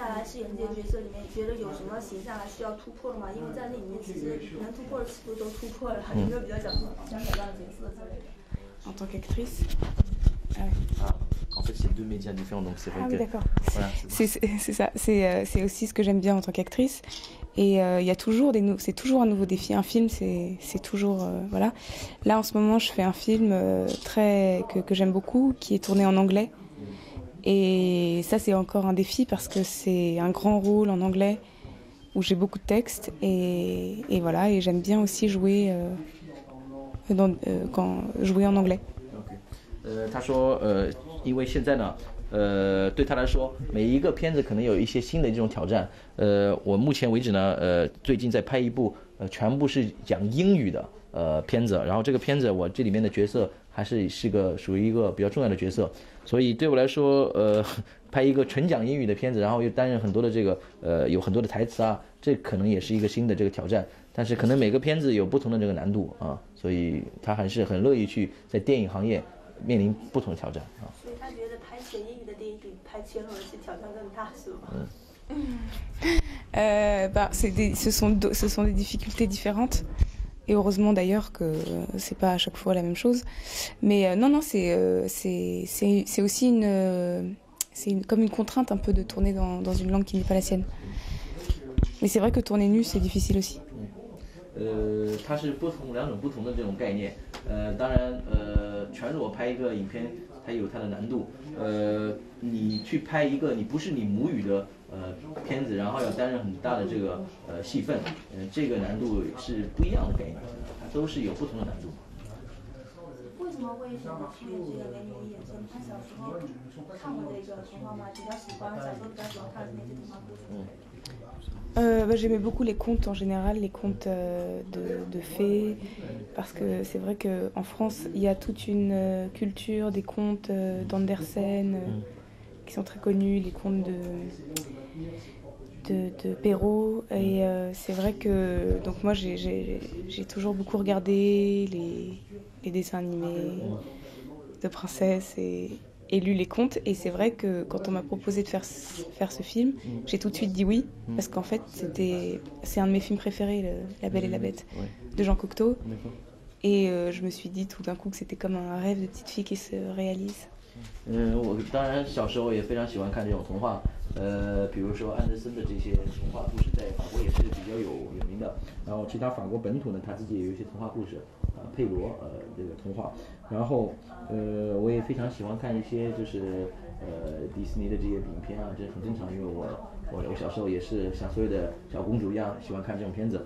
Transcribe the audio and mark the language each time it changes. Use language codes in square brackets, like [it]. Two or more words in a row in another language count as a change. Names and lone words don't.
[zh] 饰演这些角色里面，觉得有什么形象还需要突破的吗？因为在那里面其实能突破的尺度都突破了，有没有比较想挑战的角色之类的 [fr] ？En tant qu'actrice. En fait, c'est deux médias différents, donc c'est vrai que. Oui, d'accord. Voilà, c'est ça. C'est aussi ce que j'aime bien en tant qu'actrice. Et il y a toujours c'est toujours un nouveau défi. Un film, c'est toujours voilà. Là, en ce moment, je fais un film que j'aime beaucoup, qui est tourné en anglais. Et ça, c'est encore un défi parce que c'est un grand rôle en anglais où j'ai beaucoup de textes et voilà. Et j'aime bien aussi jouer jouer en anglais. [zh] 他说因为现在呢对他来说每一个片子可能有一些新的这种挑战。我目前为止呢最近在拍一部全部是讲英语的片子，然后这个片子我这里面的角色还是属于一个比较重要的角色，所以对我来说拍一个纯讲英语的片子，然后又担任很多的这个有很多的台词啊，这可能也是一个新的这个挑战。但是可能每个片子有不同的这个难度啊，所以他还是很乐意去在电影行业面临不同的挑战啊。所以他觉得拍纯英语的电影比拍全裸的戏挑战更大，是吗？ [fr] ce sont des difficultés différentes. Et heureusement d'ailleurs que c'est pas à chaque fois la même chose. Mais non, c'est aussi comme une contrainte un peu de tourner dans une langue qui n'est pas la sienne. Mais c'est vrai que tourner nu, c'est difficile aussi. [zh] 它是两种不同的这种概念。当然全裸拍一个影片它有它的难度。你去拍一个你不是你母语的片子，然后要担任很大的这个戏份，这个难度是不一样的概念，都是有不同的难度。为什么会选择去演这个美女的眼神？他小时候看过这个童话吗？比较喜欢，小时候比较喜欢看那些童话故事。 [fr] J'aimais beaucoup les contes en général, les contes de fées, parce que c'est vrai qu'en France, il y a toute une culture des contes d'Andersen qui sont très connus, les contes de Perrault. Et c'est vrai que donc moi, j'ai toujours beaucoup regardé les dessins animés de princesses et lu les contes, et c'est vrai que quand on m'a proposé de faire ce film, j'ai tout de suite dit oui, parce qu'en fait c'est un de mes films préférés, La Belle et la Bête, de Jean Cocteau, et je me suis dit tout d'un coup que c'était comme un rêve de petite fille qui se réalise. [zh] 我当然小时候也非常喜欢看这种童话，比如说安德森的这些童话故事，在法国也是比较有名的。然后其他法国本土呢，他自己也有一些童话故事，佩罗这个童话。然后我也非常喜欢看一些就是迪士尼的这些影片啊，这很正常，因为我小时候也是像所有的小公主一样喜欢看这种片子。